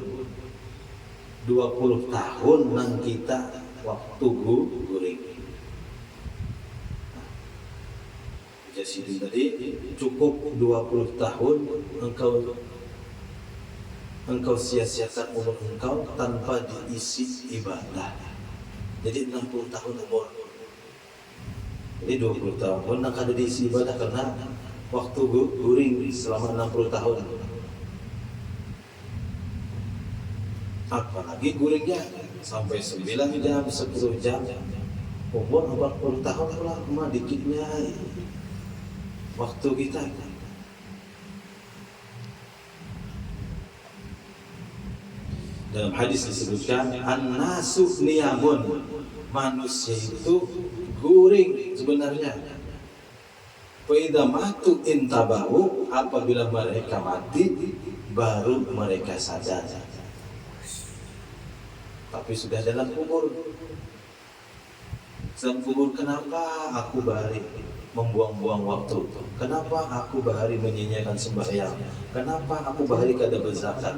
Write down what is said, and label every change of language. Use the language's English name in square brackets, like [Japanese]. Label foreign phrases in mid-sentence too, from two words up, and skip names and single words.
[Banjar] 20 tahun nang kita waktu guring. Nah, jadi tadi cukup 20 tahun engkau sia-siakan umur engkau tanpa diisi ibadah. Jadi 60 tahun umur. Jadi 20 tahun nang kada diisi ibadah karena waktu guring selama 60 tahun. Apalagi guringnya sampai 9 jam, 10 jam. Umur 40 tahun pula cuma dikitnya waktu kita. Dalam hadis disebutkan [Arabic] الناس نيام, [Banjar] manusia itu guring sebenarnya. [Arabic] فإذا ماتوا انتبهوا, [Banjar] apabila mereka mati baru mereka sadar. Tapi sudah dalam kubur. Dalam kubur, kenapa aku bahari membuang-buang waktu? Kenapa aku bahari menyia-nyiakan sembahyang? Kenapa aku bahari kada berzakat?